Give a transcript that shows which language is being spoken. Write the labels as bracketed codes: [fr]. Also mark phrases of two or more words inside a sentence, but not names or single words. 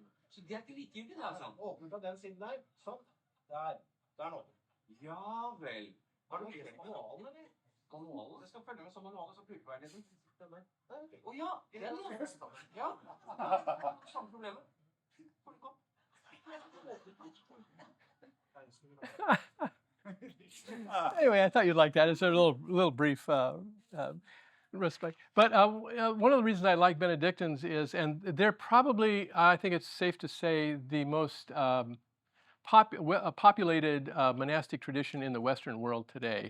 [no] Så det er ikke likegyldig, det, altså. Åpne fra den siden der. Sånn. Der. Der nå. Ja vel. Har du lest manualen, eller? Manualen? Jeg skal følge med som manualen, så brukerveiledning. Stemmer. Å ja, den ja. Samme problemet. Får du komme? [en] Anyway, I thought you'd like that. It's a little brief respect. But one of the reasons I like Benedictines is, and they're probably, I think it's safe to say, the most populated monastic tradition in the Western world today.